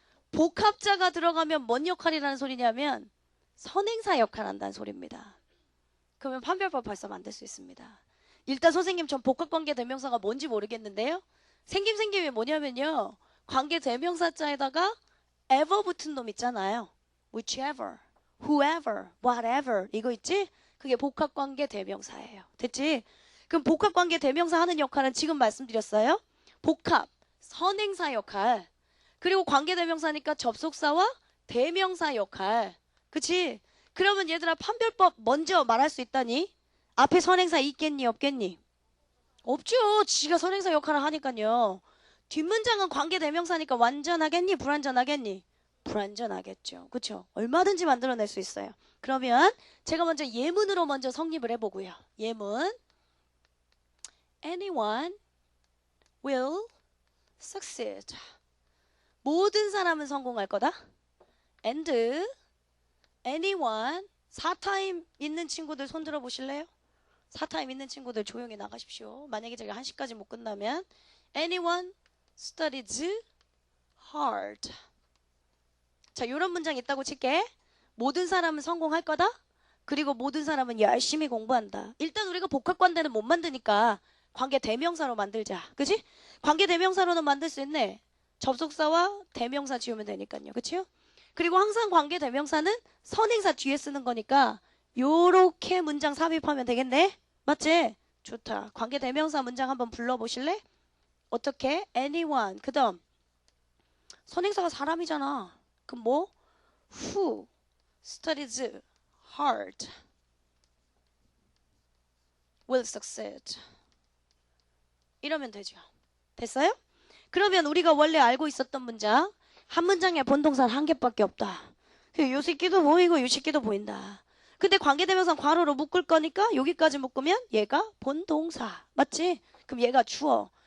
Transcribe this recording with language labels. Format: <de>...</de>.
<ko>복합자가 들어가면 뭔 역할이라는 소리냐면 선행사 역할 한다는 소리입니다. 그러면 판별법 벌써 만들 수 있습니다. 일단 선생님 전 복합관계 대명사가 뭔지 모르겠는데요. 생김이 뭐냐면요. 관계 대명사자에다가 ever 붙은 놈 있잖아요.</ko> <en>whichever, whoever, whatever</en> <ko>이거 있지? 그게 복합관계 대명사예요. 됐지? 그럼 복합관계 대명사 하는 역할은 지금 말씀드렸어요. 복합, 선행사 역할, 그리고 관계 대명사니까 접속사와 대명사 역할. 그치? 그러면 얘들아 판별법 먼저 말할 수 있다니? 앞에 선행사 있겠니 없겠니? 없죠. 지가 선행사 역할을 하니까요. 뒷문장은 관계 대명사니까 완전하겠니 불완전하겠니? 불완전하겠죠. 그쵸? 얼마든지 만들어낼 수 있어요. 그러면 제가 먼저 예문으로 먼저 성립을 해보고요. 예문</ko> <en>Anyone will succeed.</en> <ko>모든 사람은 성공할 거다.</ko> <en>And anyone</en> <ko>사타임 있는 친구들 손 들어 보실래요? 사타임 있는 친구들 조용히 나가십시오. 만약에 제가 1시까지 못 끝나면</ko> <en>anyone studies hard.</en> <ko>자, 이런 문장 있다고 칠게. 모든 사람은 성공할 거다. 그리고 모든 사람은 열심히 공부한다. 일단 우리가 복합관계는 못 만드니까 관계 대명사로 만들자. 그치? 관계 대명사로는 만들 수 있네. 접속사와 대명사 지우면 되니까요. 그치요? 그리고 항상 관계 대명사는 선행사 뒤에 쓰는 거니까 요렇게 문장 삽입하면 되겠네. 맞지? 좋다. 관계 대명사 문장 한번 불러보실래? 어떻게? anyone. 그 다음 선행사가 사람이잖아. 그럼 뭐?</ko> <en>who studies hard will succeed.</en> <ko>이러면 되죠. 됐어요? 그러면 우리가 원래 알고 있었던 문장 한 문장에 본동사는 한 개밖에 없다. 요 새끼도 보이고 요 새끼도 보인다. 근데 관계대명사 괄호로 묶을 거니까 여기까지 묶으면 얘가 본동사. 맞지? 그럼 얘가 주어.</ko>